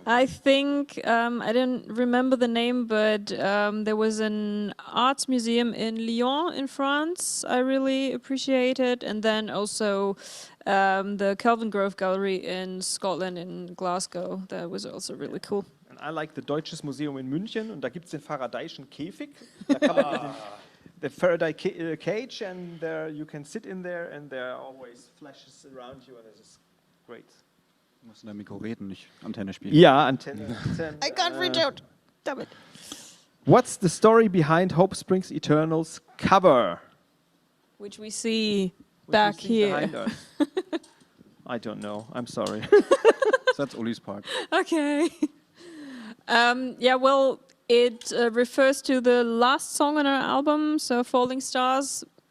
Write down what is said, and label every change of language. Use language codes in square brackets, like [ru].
[en] I think I don't remember the name, but there was an arts museum in Lyon in France. I really appreciated, and then also the Kelvin Grove Gallery in Scotland in Glasgow. That was also really cool. And I like the Deutsches Museum in München [de] und da gibt es den Faradayschen Käfig. Da kann man [en] the Faraday cage and there you can sit in there and there are always flashes around you and it is great. [de] Du musst in der Mikro reden, nicht Antenne spielen. Ja, Antenne. [en] I can't reach out. Damn it. What's the story behind Hope Springs Eternal's cover? Which we see What back do you see here. behind us? I don't know. I'm sorry. That's Uli's part. Okay. Yeah, well, it refers to the last song on our album, so Falling Stars.